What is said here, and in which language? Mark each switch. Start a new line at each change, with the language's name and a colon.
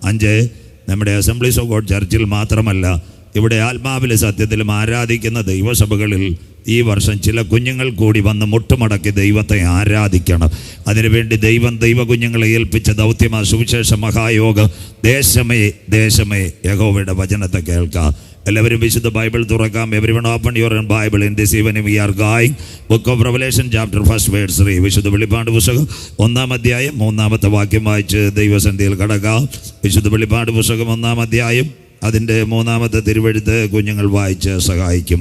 Malayalam: 5, നമ്മുടെ assemblies of God ചർച്ചിൽ മാത്രമല്ല, ഇവിടെ ആത്മാവിലെ സത്യത്തിലും ആരാധിക്കുന്ന ദൈവസഭകളിൽ ഈ വർഷം ചില കുഞ്ഞുങ്ങൾ കൂടി വന്ന് മുട്ടുമടക്കി ദൈവത്തെ ആരാധിക്കണം. അതിനുവേണ്ടി ദൈവം ദൈവ കുഞ്ഞുങ്ങളെ ഏൽപ്പിച്ച ദൗത്യമായ സുവിശേഷ മഹായോഗം. ദേശമേ ദേശമേ യഹോവയുടെ വചനത്തെ കേൾക്കാം. എല്ലാവരും വിശുദ്ധ ബൈബിൾ തുറക്കാം.
English: Everyone open your Bible in this evening. We are going Book of Revelation chapter 1 verse 3.
Malayalam: വിശുദ്ധ വെളിപ്പാട് പുസ്തകം 1-ാം അധ്യായം 3-ാമത്തെ വാക്യം വായിച്ച് ദൈവസന്നിധിയിൽ കടക്കാം. വിശുദ്ധ വെളിപ്പാട് പുസ്തകം 1-ാം അധ്യായം അതിന്റെ 3-ാമത്തെ തിരുവെഴുത്ത് കുഞ്ഞുങ്ങൾ വായിച്ച് സഹായിക്കും.